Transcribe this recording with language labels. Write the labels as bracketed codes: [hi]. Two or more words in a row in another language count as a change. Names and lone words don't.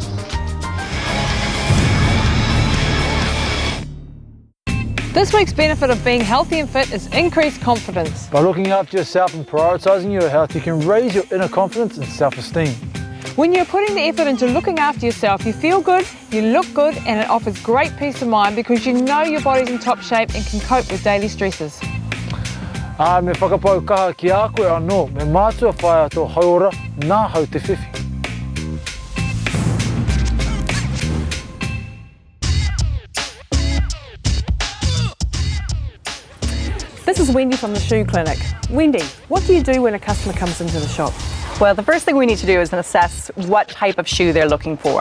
[en] This week's benefit of being healthy and fit is increased confidence. By looking after yourself and prioritising your health, you can raise your inner confidence and self-esteem. When you're putting the effort into looking after yourself, you feel good, you look good, and it offers great peace of mind because you know your body's in top shape and can cope with daily stresses. [mi] Me whakapau kaha ki a koe anō, me mātua whaia tō hauora nā hau te whiwhi. [en] This is Wendy from the Shoe Clinic. Wendy, what do you do when a customer comes into the shop? Well, the first thing we need to do is assess what type of shoe they're looking for.